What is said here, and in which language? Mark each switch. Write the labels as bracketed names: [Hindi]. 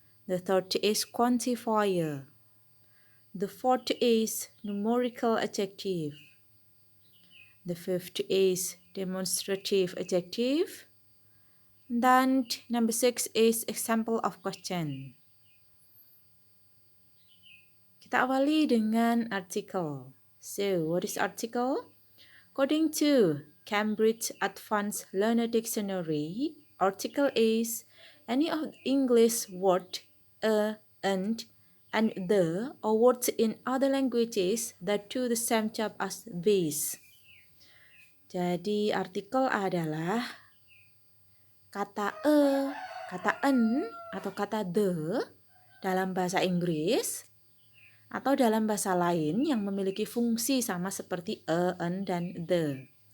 [English] The third is quantifier. The fourth is numerical adjective. The fifth is demonstrative adjective. Then number 6 is example of question. [Indonesian] Kita awali dengan article. [English] So, what is article? According to Cambridge Advanced Learner Dictionary, article is any of English word and the or words in other languages that do the same job as these. [Indonesian] Jadi artikel adalah kata kata en atau kata the dalam bahasa Inggris atau dalam bahasa lain yang memiliki fungsi sama seperti en, dan the.